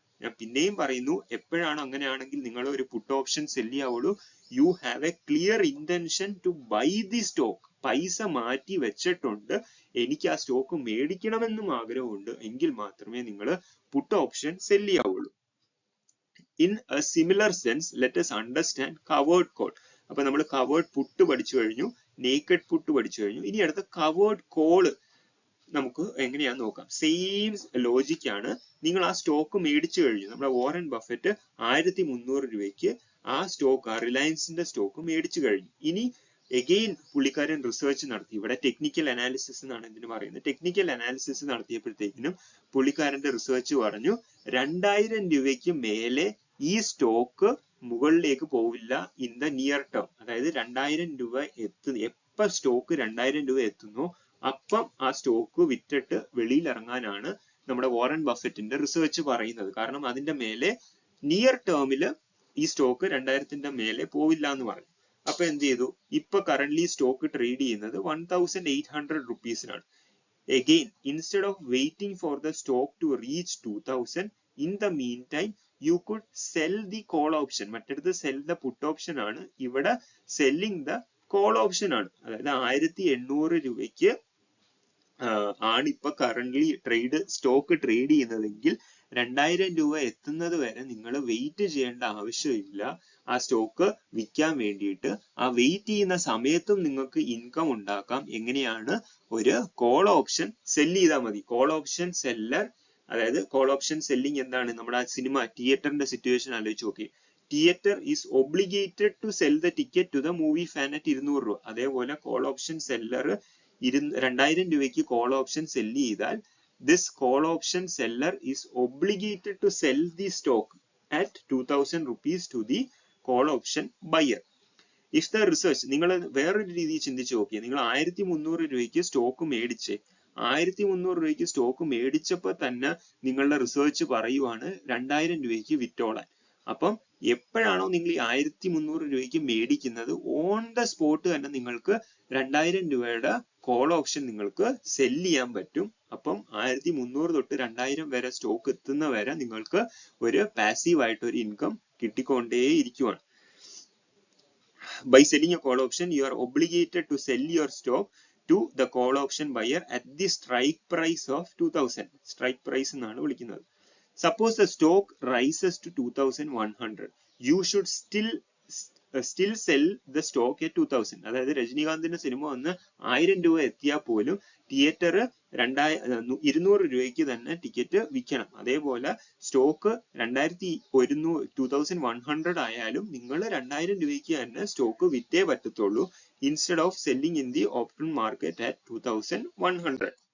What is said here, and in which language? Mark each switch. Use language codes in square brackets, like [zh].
[ml] ഞാൻ പിന്നെയും പറയുന്നു, എപ്പോഴാണ് അങ്ങനെയാണെങ്കിൽ നിങ്ങൾ ഒരു puttu option cell ചെയ്യാവുള്ളൂ? [en] You have a clear intention to buy the stock. [ml] പൈസ മാറ്റി വെച്ചിട്ടുണ്ട്, എനിക്ക് ആ സ്റ്റോക്ക് മേടിക്കണമെന്നും ആഗ്രഹമുണ്ട്, എങ്കിൽ മാത്രമേ നിങ്ങൾ puttu option cell ചെയ്യാവുള്ളൂ. [en] In a similar sense, let us understand covered call. [ml] അപ്പൊ നമ്മൾ കവേർഡ് പുട്ട് പഠിച്ചു കഴിഞ്ഞു, നേക്കഡ് പുട്ട് പഠിച്ചു കഴിഞ്ഞു. ഇനി അടുത്ത കവേർഡ് കോള് നമുക്ക് എങ്ങനെയാന്ന് നോക്കാം. സെയിം ലോജിക് ആണ്. നിങ്ങൾ ആ സ്റ്റോക്ക് മേടിച്ചു കഴിഞ്ഞു. നമ്മുടെ വാറൻ ബഫറ്റ് 1300 രൂപയ്ക്ക് ആ സ്റ്റോക്ക്, റിലയൻസിന്റെ സ്റ്റോക്ക് മേടിച്ചു കഴിഞ്ഞു. ഇനി എഗെയിൻ പുള്ളിക്കാരൻ റിസർച്ച് നടത്തി. ഇവിടെ ടെക്നിക്കൽ അനാലിസിസ് എന്നാണ് ഇതിന് പറയുന്നത്. ടെക്നിക്കൽ അനാലിസിസ് നടത്തിയപ്പോഴത്തേക്കിനും പുള്ളിക്കാരന്റെ റിസർച്ച് പറഞ്ഞു 2000 രൂപയ്ക്ക് മേലെ ഈ സ്റ്റോക്ക് മുകളിലേക്ക് പോവില്ല [en] In the near term. [ml] അതായത് 2000 രൂപ എപ്പോ സ്റ്റോക്ക് 2000 രൂപ എത്തുന്നോ അപ്പം ആ സ്റ്റോക്ക് വിറ്റിട്ട് വെളിയിൽ ഇറങ്ങാനാണ് നമ്മുടെ വാറൻ ബഫറ്റിന്റെ റിസർച്ച് പറയുന്നത്. കാരണം അതിന്റെ മേലെ നിയർ ടേമില് ഈ സ്റ്റോക്ക് 2000ന്റെ മേലെ പോവില്ല എന്ന് പറഞ്ഞു. അപ്പൊ എന്ത് ചെയ്തു? ഇപ്പൊ കറന്റ്ലി സ്റ്റോക്ക് ട്രേഡ് ചെയ്യുന്നത് 1800 റുപ്പീസിനാണ്. [en] Again, instead of waiting for the stock to reach 2000, in the meantime you could sell the call option. [ml] മറ്റടുത്ത് [en] sell the put option [ml] ആണ്, ഇവിടെ [en] selling the call option ആണ്. [ml] അതായത് 1800 രൂപയ്ക്ക് ആണ് ഇപ്പൊ കറന്റ്ലി സ്റ്റോക്ക് ട്രേഡ് ചെയ്യുന്നതെങ്കിൽ 2000 രൂപ എത്തുന്നത് വരെ നിങ്ങൾ വെയിറ്റ് ചെയ്യേണ്ട ആവശ്യമില്ല ആ സ്റ്റോക്ക് വിൽക്കാൻ വേണ്ടിയിട്ട്. ആ വെയിറ്റ് ചെയ്യുന്ന സമയത്തും നിങ്ങൾക്ക് ഇൻകം ഉണ്ടാക്കാം. എങ്ങനെയാണ്? ഒരു കോൾ ഓപ്ഷൻ സെല് ചെയ്താൽ മതി. കോൾ ഓപ്ഷൻ സെല്ലർ, അതായത് കോൾ ഓപ്ഷൻ സെല്ലിംഗ് എന്താണ്? നമ്മുടെ ആ സിനിമ തിയേറ്ററിന്റെ സിറ്റുവേഷൻ ആലോചിച്ച് നോക്കി. [en] Theatre is obligated to sell the ticket to the movie fan at 200 രൂപ. [ml] അതേപോലെ കോൾ ഓപ്ഷൻ സെല്ലർ 2000 രൂപയ്ക്ക് കോൾ ഓപ്ഷൻ സെല് ചെയ്താൽ [en] this call option seller is obligated to sell the stock at 2000 rupees to the call option buyer. If the research, [ml] നിങ്ങൾ വേറൊരു രീതിയിൽ ചിന്തിച്ചു നോക്കിയേ. നിങ്ങൾ 1300 രൂപയ്ക്ക് സ്റ്റോക്ക് മേടിച്ചേ, 1300 രൂപയ്ക്ക് സ്റ്റോക്ക് മേടിച്ചപ്പോൾ തന്നെ നിങ്ങളുടെ റിസർച്ച് പറയുവാണ് 2000 രൂപയ്ക്ക് വിറ്റോളാൻ. അപ്പം എപ്പോഴാണോ നിങ്ങൾ ഈ 1300 രൂപയ്ക്ക് മേടിക്കുന്നത്, [en] on the spot [ml] തന്നെ നിങ്ങൾക്ക് 2000 രൂപയുടെ കോൾ ഓപ്ഷൻ നിങ്ങൾക്ക് സെല് ചെയ്യാൻ പറ്റും. അപ്പം 1300 തൊട്ട് 2000 വരെ സ്റ്റോക്ക് എത്തുന്ന വരെ നിങ്ങൾക്ക് ഒരു പാസീവ് ആയിട്ട് ഒരു income കിട്ടിക്കൊണ്ടേയിരിക്കുവാണ്. [en] By selling a call option, you are obligated to sell your stock to the call option buyer at the strike price of 2000. [ml] Strike price എന്നാണ് വിളിക്കുന്നത്. [en] Suppose the stock rises to 2100. You should still sell the stock at 2000. [ml] അതായത് രജനീകാന്തിന്റെ cinema വന്ന് 1000 രൂപ എത്തിയാൽ പോലും theatre 200 രൂപയ്ക്ക് തന്നെ ticket വിൽക്കണം. അതേപോലെ സ്റ്റോക്ക് 2100 ആയാലും നിങ്ങൾ 2000 രൂപയ്ക്ക് തന്നെ സ്റ്റോക്ക് വിറ്റേ പറ്റത്തുള്ളൂ, [en] Instead of selling in the open market at 2100.